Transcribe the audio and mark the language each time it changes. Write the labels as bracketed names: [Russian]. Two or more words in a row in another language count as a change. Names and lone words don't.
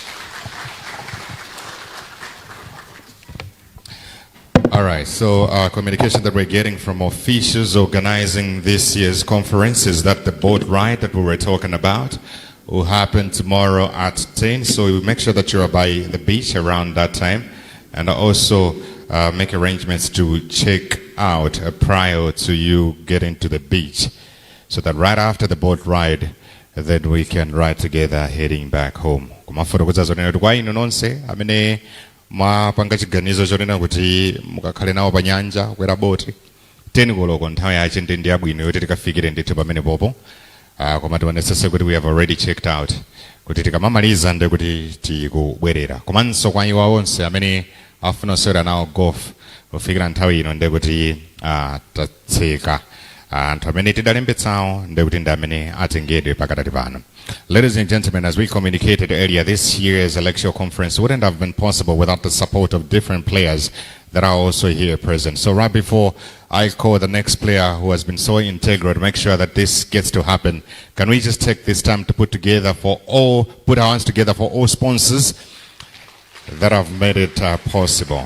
[English] All right, so our communication that we're getting from officials organizing this year's conference is that the boat ride that we were talking about will happen tomorrow at 10. So we make sure that you're by the beach around that time, and also make arrangements to check out prior to you getting to the beach, so that right after the boat ride, then we can ride together heading back home. [Nyanja] Mwapanga chiganizo chonena kuti mukakhale nawo pa nyanja kwera boti 10 koloko nthawi yache ndi yabwino yoti tikafikire ndithu pamene popo, koma tionetsetse kuti [English] we have already checked out [Nyanja] kuti tikamamaliza ndi kuti tikubwerera. Komanso kwa iwo onse amene afuna kusewera nawo golf kufikira nthawi ino ndi kuti tatseka anthu amene tidalembetsawo ndi kuti ndi amene atengedwe pakatati pano. [English] Ladies and gentlemen, as we communicated earlier, this year's Lakeshore conference wouldn't have been possible without the support of different players that are also here present. So right before I call the next player who has been so integral to make sure that this gets to happen, can we just take this time to put our hands together for all sponsors that have made it possible.